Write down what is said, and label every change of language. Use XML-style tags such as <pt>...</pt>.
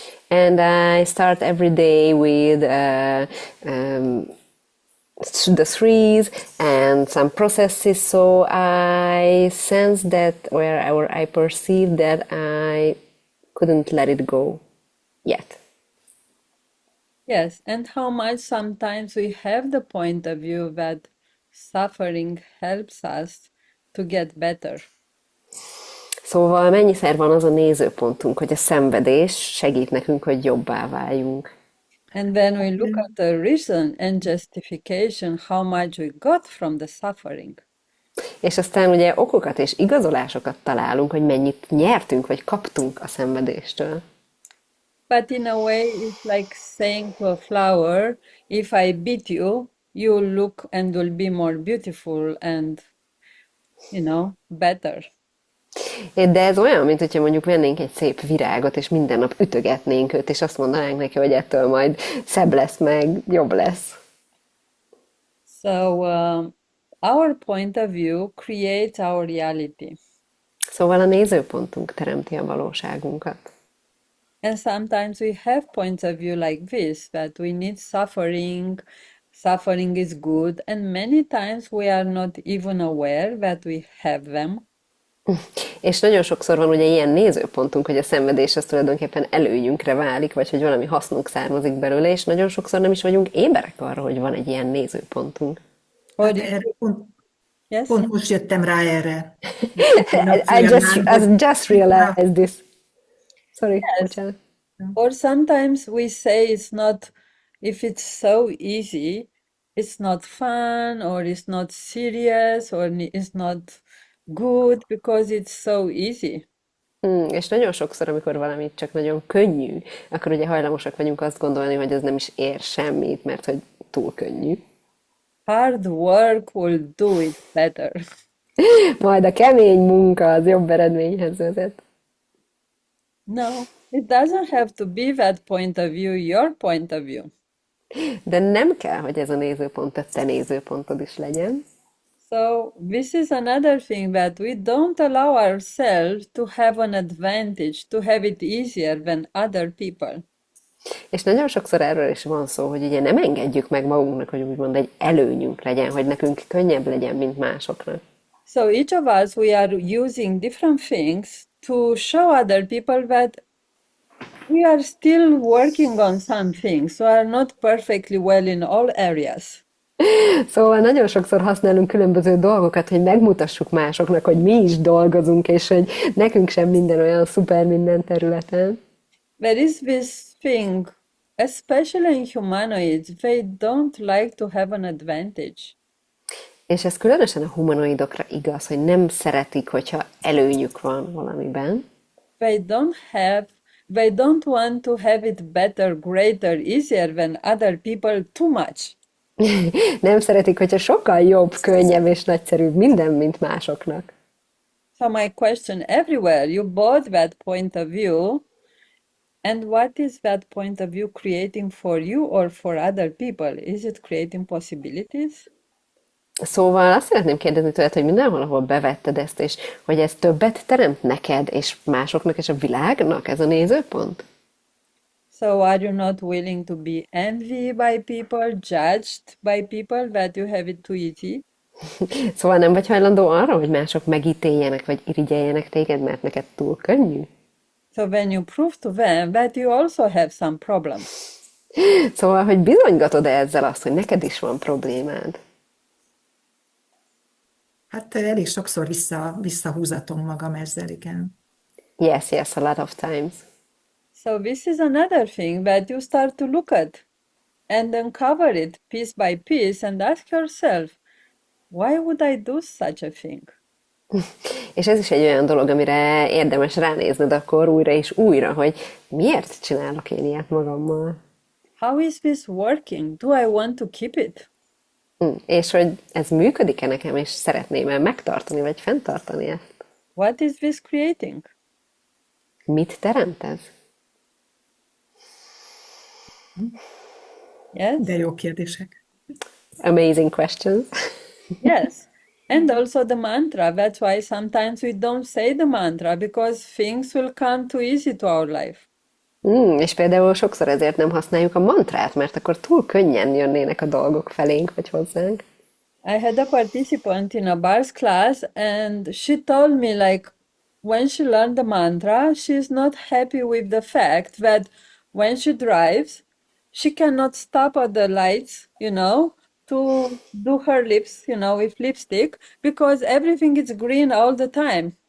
<en>And I start every day with the threes and some processes, so I sense that, or I perceive that I couldn't let it go yet. Yes, and how much sometimes we have the point of view that suffering helps us to get better.</en> <hu>Szóval mennyiszer van az a nézőpontunk, hogy a szenvedés segít nekünk, hogy jobbá váljunk.</hu> <en>And when we look at the reason and justification, how much we got from the suffering.</en> <hu>És aztán ugye okokat és igazolásokat találunk, hogy mennyit nyertünk, vagy kaptunk a szenvedéstől.</hu> <en>But in a way, it's like saying to a flower, if I beat you, you'll look and will be more beautiful and, better.</en> <hu>De ez olyan, mint hogyha mondjuk vennénk egy szép virágot, és minden nap ütögetnénk őt, és azt mondanánk neki, hogy ettől majd szebb lesz, meg jobb lesz.</hu> <en>So, our point of view creates our reality.</en> <hu>Szóval a nézőpontunk teremti a valóságunkat.</hu> <en>And sometimes we have points of view like this, that we need suffering, suffering is good, and many times we are not even aware that we have them.</en> <hu>És nagyon sokszor van ugye ilyen nézőpontunk, hogy a szenvedés az tulajdonképpen előnyünkre válik, vagy hogy valami hasznunk származik belőle, és nagyon sokszor nem is vagyunk éberek arra, hogy van egy ilyen nézőpontunk.</hu> <en>Yes?</en> <hu>Pont most jöttem rá erre.</hu> <en>I just realized this. Sorry,</en> <hu>bocsánat.</hu> <en>Or sometimes we say it's not, if it's so easy, it's not fun, or it's not serious, or it's not good because it's so easy.</en> <hu>És nagyon sokszor, amikor valami csak nagyon könnyű, akkor ugye hajlamosak vagyunk azt gondolni, hogy ez nem is ér semmit, mert hogy túl könnyű.</hu> <en>Hard work will do it better.</en> <hu>Majd a kemény munka az jobb eredményhez vezet.</hu> <en>No, it doesn't have to be that point of view, your point of view.</en> <hu>De nem kell, hogy ez a nézőpont a te nézőpontod is legyen.</hu> <en>So this is another thing, that we don't allow ourselves to have an advantage, to have it easier than other people.</en> <hu>És nagyon sokszor erről is van szó, hogy ugye nem engedjük meg magunknak, hogy úgymond egy előnyünk legyen, hogy nekünk könnyebb legyen, mint másoknak.</hu> <en>So each of us, we are using different things to show other people that we are still working on some things, so are not perfectly well in all areas.</en> <hu>Szóval nagyon sokszor használunk különböző dolgokat, hogy megmutassuk másoknak, hogy mi is dolgozunk, és hogy nekünk sem minden olyan szuper minden területen.</hu> <en>There is this thing especially in humanoids, they don't like to have an advantage.</en> <hu>És ez különösen a humanoidokra igaz, hogy nem szeretik, hogyha előnyük van valamiben.</hu> <en>They don't want to have it better, greater, easier than other people too much.</en> <hu>Nem szeretik, hogyha sokkal jobb, könnyebb és nagyszerűbb minden, mint másoknak.</hu> <en>So my question everywhere, you bought that point of view, and what is that point of view creating for you or for other people? Is it creating possibilities?</en> <hu>Szóval azt szeretném kérdezni tőled, hogy mindenhol, ahol bevetted ezt, és hogy ez többet teremt neked, és másoknak, és a világnak ez a nézőpont?</hu> <en>So are you not willing to be envied by people, judged by people that you have it too easy?</en> <hu>Szóval nem vagy hajlandó arra, hogy mások megítéljenek, vagy irigyeljenek téged, mert neked túl könnyű?</hu> <en>So when you prove to them that you also have some problems.</en> <hu>Szóval, hogy bizonygatod ezzel azt, hogy neked is van problémád? Hát elég sokszor visszahúzatom magam ezzel, igen.</hu> <en>Yes, yes, a lot of times. So this is another thing that you start to look at and uncover it piece by piece and ask yourself, why would I do such a thing?</en> <hu>És ez is egy olyan dolog, amire érdemes ránézned akkor újra és újra, hogy miért csinálok én ilyet magammal?</hu> <en>How is this working? Do I want to keep it?</en> <hu>És hogy ez működik-e nekem, és szeretném-e megtartani, vagy fenntartani ezt?</hu> <en>What is this creating?</en> <hu>Mit teremt ez?</hu> <en>Yes?</en> <hu>De jó kérdések.</hu> <en>Amazing questions. Yes. And also the mantra. That's why sometimes we don't say the mantra because things will come too easy to our life.</en> <hu>És például sokszor ezért nem használjuk a mantrát, mert akkor túl könnyen jönnének a dolgok felénk, vagy hozzánk.</hu> <en>I had a participant in a bars class and she told me like when she learned the mantra, she's not happy with the fact that when she drives, she cannot stop at the lights, to do her lips, with lipstick because everything is green all the time.</en>